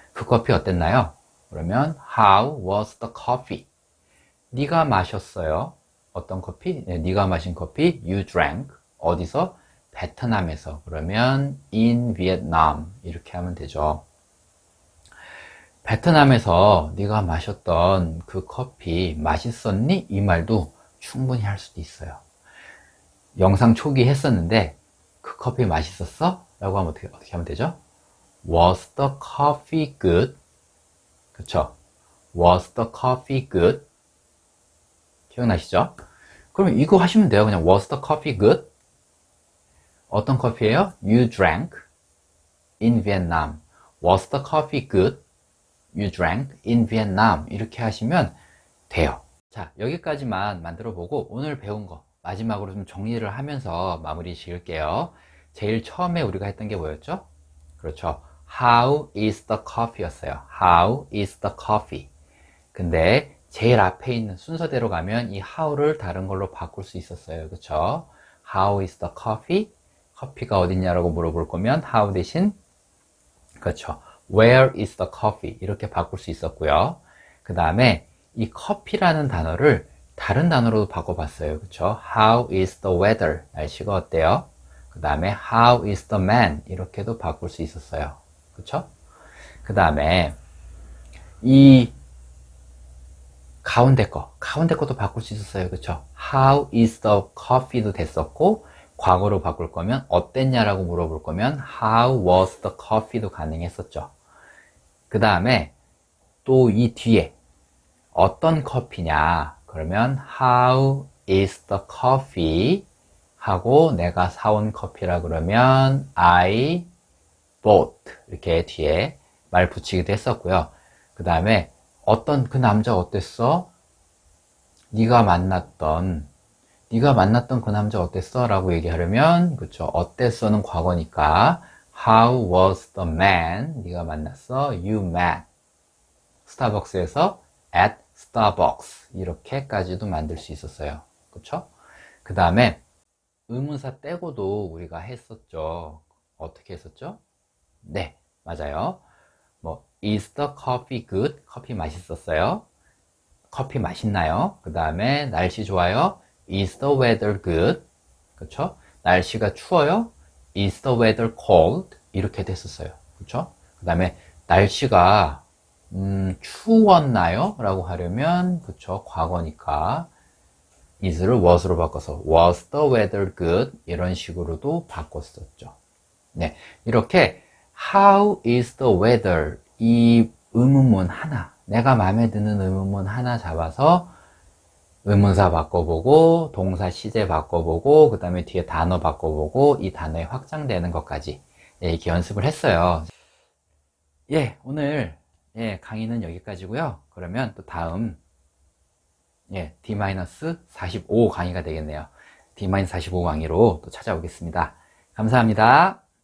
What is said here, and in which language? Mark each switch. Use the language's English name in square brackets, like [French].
[Korean] 그 커피 어땠나요? 그러면 [English] How was the coffee? [Korean] 네가 마셨어요. 어떤 커피? 네, 네가 마신 커피 [English] you drank. [Korean] 어디서? 베트남에서. 그러면 [English] in Vietnam [Korean] 이렇게 하면 되죠. 베트남에서 네가 마셨던 그 커피 맛있었니? 이 말도 충분히 할 수도 있어요. 영상 초기 했었는데 그 커피 맛있었어? 라고 하면 어떻게 하면 되죠? [English] Was the coffee good? 그쵸? Was the coffee good? [Korean] 기억나시죠? 그럼 이거 하시면 돼요. 그냥 [English] Was the coffee good? [Korean] 어떤 커피예요? [English] You drank in Vietnam. Was the coffee good? You drank in Vietnam. [Korean] 이렇게 하시면 돼요. 자, 여기까지만 만들어 보고 오늘 배운 거 마지막으로 좀 정리를 하면서 마무리 지을게요. 제일 처음에 우리가 했던 게 뭐였죠? 그렇죠. [English] How is the coffee [Korean] 였어요. [English] How is the coffee? [Korean] 근데 제일 앞에 있는 순서대로 가면 이 how를 다른 걸로 바꿀 수 있었어요. 그렇죠? [English] How is the coffee? [Korean] 커피가 어딨냐라고 물어볼 거면 how 대신 그렇죠. [English] Where is the coffee? [Korean] 이렇게 바꿀 수 있었고요. 그 다음에 이 커피라는 단어를 다른 단어로 바꿔봤어요. 그렇죠? [English] How is the weather? [Korean] 날씨가 어때요? 그 다음에 [English] How is the man? [Korean] 이렇게도 바꿀 수 있었어요. 그렇죠? 그 다음에 이 가운데 것도 바꿀 수 있었어요. 그쵸? [English] How is the coffee [Korean] 도 됐었고, 과거로 바꿀 거면 어땠냐라고 물어볼 거면 [English] How was the coffee [Korean] 도 가능했었죠. 그 다음에 또 이 뒤에 어떤 커피냐? 그러면 [English] How is the coffee? [Korean] 하고 내가 사온 커피라 그러면 [English] I bought [Korean] 이렇게 뒤에 말 붙이기도 했었고요. 그 다음에 어떤 그 남자 어땠어? 네가 만났던 그 남자 어땠어? 라고 얘기하려면 그쵸 어땠어는 과거니까 [English] How was the man? [Korean] 네가 만났어? [English] You met [Korean] 스타벅스에서 [English] at Starbucks [Korean] 이렇게까지도 만들 수 있었어요. 그쵸? 그 다음에 의문사 떼고도 우리가 했었죠. 어떻게 했었죠? 네, 맞아요. 뭐 [English] is the coffee good? [Korean] 커피 맛있었어요. 커피 맛있나요? 그 다음에 날씨 좋아요. [English] Is the weather good? [Korean] 그쵸? 날씨가 추워요. [English] Is the weather cold? [Korean] 이렇게 됐었어요. 그쵸? 그 다음에 날씨가 추웠나요? 라고 하려면 그쵸? 과거니까 is를 was로 바꿔서 [English] was the weather good? [Korean] 이런 식으로도 바꿨었죠. 네, 이렇게 [English] how is the weather? [Korean] 이 의문문 하나, 내가 마음에 드는 의문문 하나 잡아서 의문사 바꿔보고 동사 시제 바꿔보고 그 다음에 뒤에 단어 바꿔보고 이 단어에 확장되는 것까지 이렇게 연습을 했어요. 예, 오늘 강의는 여기까지고요. 그러면 또 다음 D-45 강의가 되겠네요. D-45 강의로 또 찾아오겠습니다. 감사합니다.